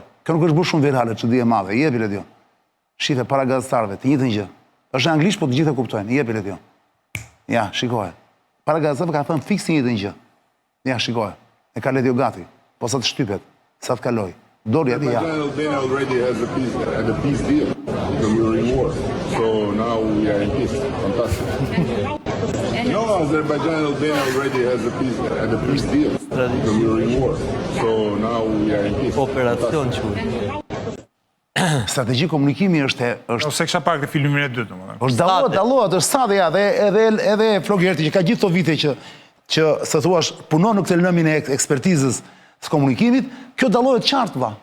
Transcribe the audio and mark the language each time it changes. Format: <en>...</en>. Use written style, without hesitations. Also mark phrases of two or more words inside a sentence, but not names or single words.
<sq>Kjo nuk është bërë shumë virale, çudi e madhe. Jepi Ledio. Shife para gazetarëve, të njëjtën gjë. Është anglisht, po të gjithë e kuptojnë. Jepi Ledio. Ja, shikoje. Para gazetarëve ka thënë fikse një njëjtën gjë. Ja, shikoje. E ka Ledio gati. Po sa të shtypet, sa të kaloj. Dori aty ja.</sq> <en>Albania already has a peace deal because we were in war. So now we are in peace. Fantastic. No, Azerbaijan and Albania already has a peace deal because we were in war. So now we are in peace.</en> <sq>Operacion quhet. Strategji komunikimi është Ose kisha parë këtë filmin e dytë, domethënë. është dallohet, është sa dhe ja, edhe Flogerti që ka gjithë këto vite që se thuash punon në këtë lëmin e ekspertizës së komunikimit, kjo dallohet qartë va.</sq>